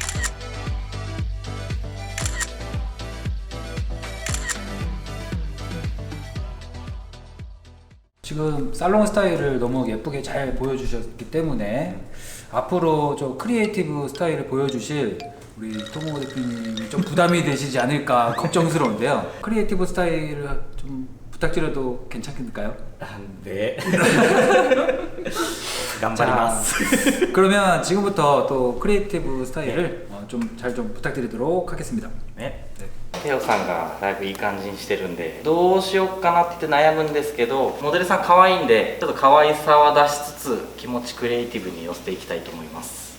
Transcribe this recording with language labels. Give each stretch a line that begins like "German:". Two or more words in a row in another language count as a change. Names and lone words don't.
Korean: 지금 살롱 스타일을 너무 예쁘게 잘 보여주셨기 때문에 앞으로 좀 크리에이티브 스타일을 보여주실 우리 토모 대표님이 좀 부담이 되시지 않을까 걱정스러운데요. 크리에이티브 스타일을 좀 부탁드려도 괜찮을까요?
Japanese: で頑張ります。
Korean: 그러면 지금부터 또 크리에이티브 스타일을 좀 잘 좀 부탁드리도록 하겠습니다.
Japanese: ね、テオさんがだいぶいい感じにしてるんで、どうしようかなって悩むんですけど、モデルさん可愛いんでちょっと可愛さは出しつつ気持ちクリエイティブに寄せていきたいと思います。